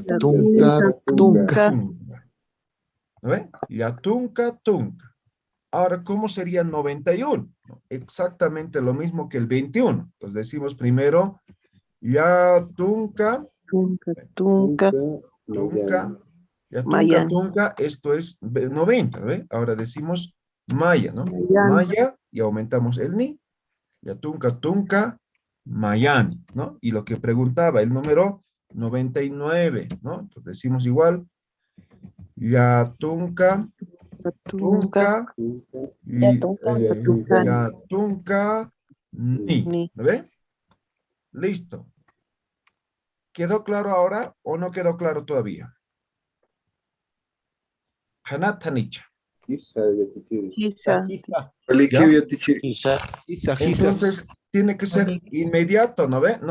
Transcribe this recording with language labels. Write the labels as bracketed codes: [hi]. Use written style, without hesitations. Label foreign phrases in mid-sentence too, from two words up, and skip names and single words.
[es] Tunca. ¿no ven? Ya, [ay] tunca, tunca. [es] Ahora, ¿cómo sería 91? Exactamente lo mismo que el 21. Entonces decimos primero, ya, tunca, [ay] Tunca, tunca, tunca, ya, tunca, [es] Mayani. tunca, esto es 90, ¿ve? Ahora decimos maya, ¿no? Mayani. Maya, y aumentamos el ni, ya, [ay] tunca, tunca, mayani, [es] ¿no? Y lo que preguntaba, el número 99, ¿no? Entonces decimos igual, ya, [ay] tunca, tunca, y, ya, tunca, ni, [es] ¿no ve? Listo. ¿Quedó claro ahora o no quedó claro todavía? [ay] Hanat Hanicha. [es] Quizá. ¿Ya? Quizá. Entonces, tiene que ser inmediato, ¿no ve?